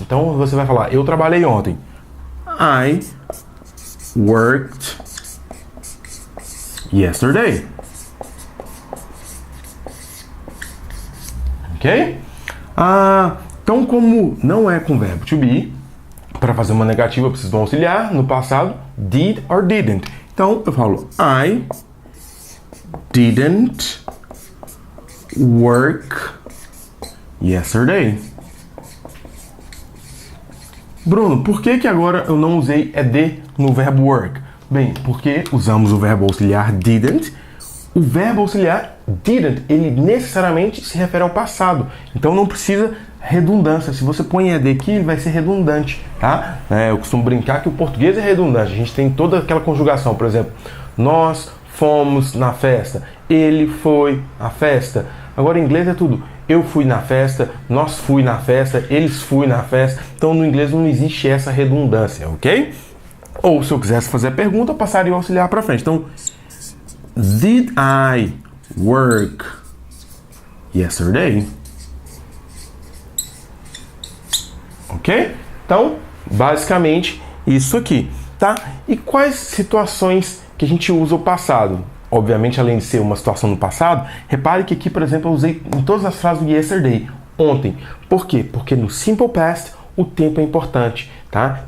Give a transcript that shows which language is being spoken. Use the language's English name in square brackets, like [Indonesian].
[Portuguese] Então você vai falar, eu trabalhei ontem. [English] I worked yesterday. [Portuguese] Ok? Então, como não é com verbo to be, para fazer uma negativa eu preciso de um auxiliar. No passado, did or didn't. Então, eu falo [English] I didn't work yesterday. [Portuguese] Bruno, por que agora eu não usei ed no verbo work? Bem, porque usamos o verbo auxiliar didn't. O verbo auxiliar didn't, ele necessariamente se refere ao passado. Então não precisa redundância. Se você põe ed aqui, ele vai ser redundante, tá? Eu costumo brincar que o português é redundante. A gente tem toda aquela conjugação. Por exemplo, nós fomos na festa. Ele foi à festa. Agora em inglês é tudo. Eu fui na festa, nós fui na festa, eles fui na festa. Então no inglês não existe essa redundância, ok? Ou se eu quisesse fazer a pergunta, eu passaria o auxiliar para frente. [English] Então, did I work yesterday? Ok? [Portuguese] Então, basicamente, isso aqui, tá? E quais situações que a gente usa o passado? Obviamente, além de ser uma situação no passado, repare que aqui, por exemplo, eu usei em todas as frases do yesterday, ontem. Por quê? Porque no Simple Past, o tempo é importante, tá?